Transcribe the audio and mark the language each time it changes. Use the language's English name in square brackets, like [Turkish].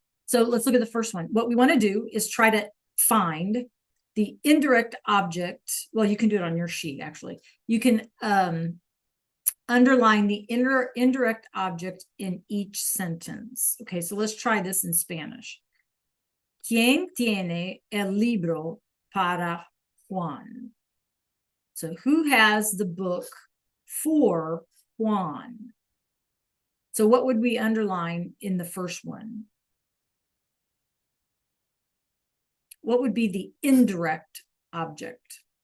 [English] So let's look at the first one. What we want to do is try to find the indirect object. Well, you can do it on your sheet, actually. You can underline the indirect object in each sentence. Okay, so let's try this in Spanish. [Spanish] ¿Quién tiene el libro para Juan? [English] So who has the book for Juan? So what would we underline in the first one? What would be the indirect object?